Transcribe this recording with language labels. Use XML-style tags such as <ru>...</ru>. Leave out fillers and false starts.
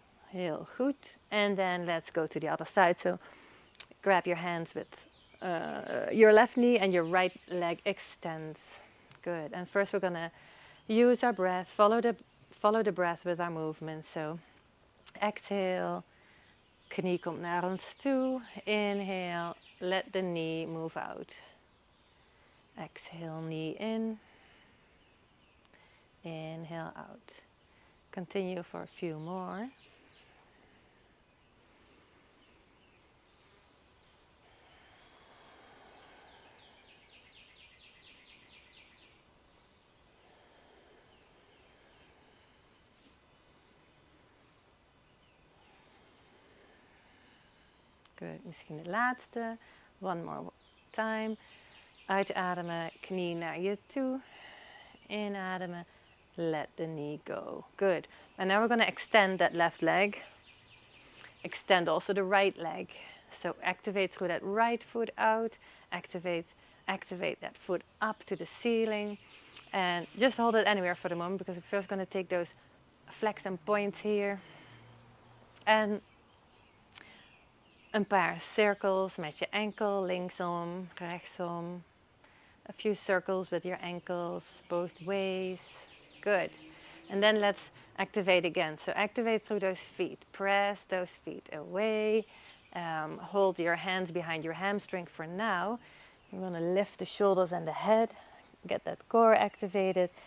<nl>Heel goed.</nl> <en>And then let's go to the other side. So grab your hands with your left knee and your right leg extends. Good. And first we're going to use our breath, follow the breath with our movement. So exhale,</en> <nl>knie komt naar ons toe.</nl> <en>Inhale, let the knee move out. Exhale, knee in. Inhale out. Continue for a few more. Good.</en> <nl>Misschien de laatste.</nl> <en>One more time.</en> <nl>Uitademen, knie naar je toe. Inademen,</nl> <en>let the knee go. Good. And now we're going to extend that left leg. Extend also the right leg. So activate through that right foot out. Activate that foot up to the ceiling. And just hold it anywhere for the moment, because we're first going to take those flex and points here.</en> <nl>En een paar circles met je enkel, linksom, rechtsom.</nl> <en>A few circles with your ankles, both ways. Good. And then let's activate again. So activate through those feet. Press those feet away. Hold your hands behind your hamstring for now. You're going to lift the shoulders and the head. Get that core activated.</en>